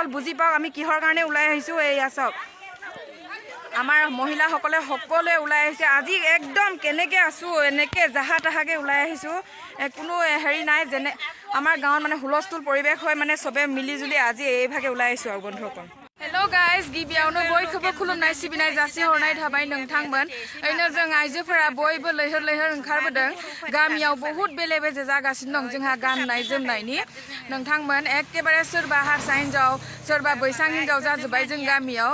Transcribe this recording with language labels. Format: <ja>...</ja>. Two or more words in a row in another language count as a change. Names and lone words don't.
<as>বুজি পাওক আমি কিহৰ কাৰণে ওলাই আহিছোঁ। এয়া চাওক আমাৰ মহিলাসকলে সকলোৱে ওলাই আহিছে আজি। একদম কেনেকৈ আছোঁ এনেকৈ জাহা তাহাকৈ ওলাই আহিছোঁ, কোনো হেৰি নাই। যেনে আমাৰ গাঁৱত মানে হুলস্থুল পৰিৱেশ হয়, মানে চবে মিলিজুলি আজি এইভাগে ওলাই আহিছোঁ আৰু বন্ধুসকল।</as> <en>hello guys</en> <brx>गिबियावनो बयखौबो खुलुमनाय सिबिनाय जासिहरनाय थाबाय नोंथांमोन। ओरैनो जों आइजोफोरा बयबो लैहोर ओंखारबोदों। गामियाव बहुत बेले बेजे जागासिनो दं जोंहा गाननाय जोमनायनि। नोंथांमोन एखेबारे सोरबा हारसा हिन्जाव सोरबा बैसां हिन्जाव जाजोब्बाय जों गामियाव।</brx>